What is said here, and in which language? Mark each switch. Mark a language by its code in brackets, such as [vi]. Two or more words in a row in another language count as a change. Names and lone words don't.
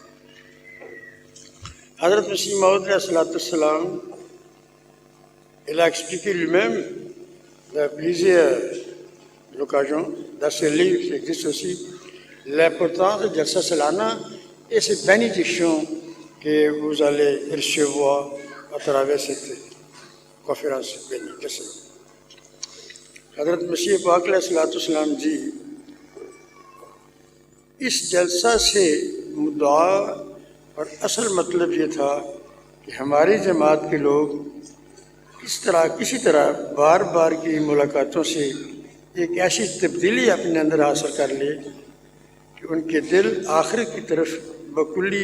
[fr] Hazrat Masih Maud il a expliqué lui-même dans plusieurs occasions, dans ce livre qui existe aussi, l'importance de Jalsa Salana et ces bénédictions que vous allez recevoir à travers cette conférence bénie. Hazrat Masih Pak dit, [ur] اس جلسہ سے مدعا اور اصل مطلب یہ تھا کہ ہماری جماعت کے لوگ کسی طرح بار بار کی ملاقاتوں سے ایک ایسی تبدیلی اپنے اندر حاصل کر لے کہ ان کے دل آخرت کی طرف بکلی